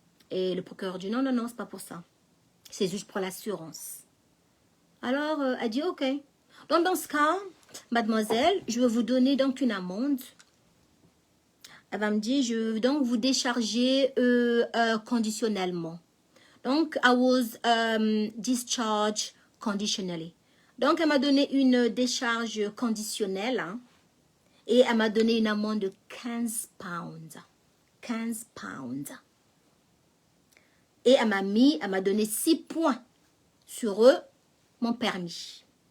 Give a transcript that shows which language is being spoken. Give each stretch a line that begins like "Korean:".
French: Et le procureur dit, non, non, non, c'est pas pour ça. C'est juste pour l'assurance. Alors, elle dit, ok. Donc, dans ce cas, Mademoiselle, je vais vous donner donc une amende. Elle va me dire, je veux donc vous décharger conditionnellement.
English: Donc, I was discharged conditionally.
French: Donc, elle m'a donné une décharge conditionnelle, hein, et elle m'a donné une amende de 15 pounds. 15 pounds. Et elle m'a donné 6 points sur eux, mon permis.